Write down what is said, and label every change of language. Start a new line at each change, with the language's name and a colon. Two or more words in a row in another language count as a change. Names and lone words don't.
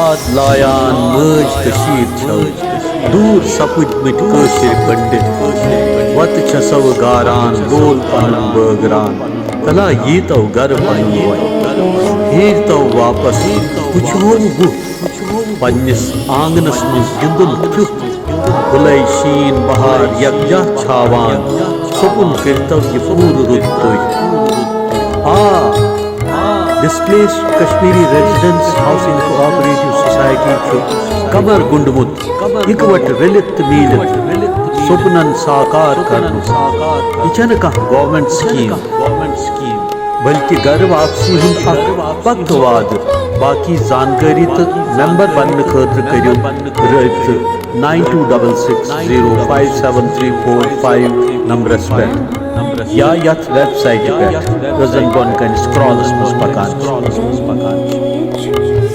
Kashmiri: लायान मज कशीर छल दूर सपुदमत कशिर पंडित वत छसव गारान बोल पनन बगरान तला ये तो गर पन्नी हेर तो वापस पुछो पन्निस आंगनस मज गिंदुन क्युत बुलै शीन बहार यकजा छावान सपुन करतव ये पूर रुत Displaced Kashmiri Residents Housing Cooperative Society कमर गुंडमुत इकवट रलित मीलित सुपनन साकार करनु यह गवर्नमेंट स्कीम बल्कि घर वापसी पक्वाद बाकी जानकारी तो मेंबर बनने खतर करियो रब्त 9266057345 नंबरस पे या यथ वेबसाइट पे रजन बन कर स्क्रॉल्स मज पकान।